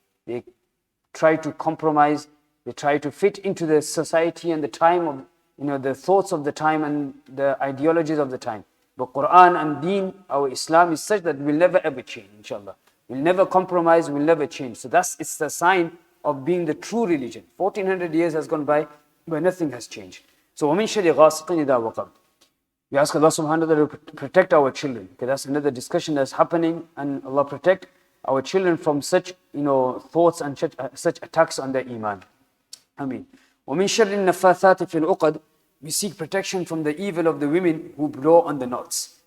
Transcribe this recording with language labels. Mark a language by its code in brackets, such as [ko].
[en] They try to compromise, they try to fit into the society and the time of, the thoughts of the time and the ideologies of the time. But Quran and Deen, our Islam, is such that will never ever change, inshallah. We'll never compromise, we'll never change. So it's the sign of being the true religion. 1400 years has gone by, but nothing has changed. [ar] So وَمِن شَرِّ غَاسِقٍ إِذَا وَقَبْ. [en] We ask Allah subhanahu wa ta'ala to protect our children. Okay, that's another discussion that's happening, and Allah protect our children from such thoughts and such attacks on their iman. [ar] Ameen. وَمِن شَرِّ النَّفَّاثَاتِ فِي الْعُقَدِ. [en] We seek protection from the evil of the women who blow on the knots.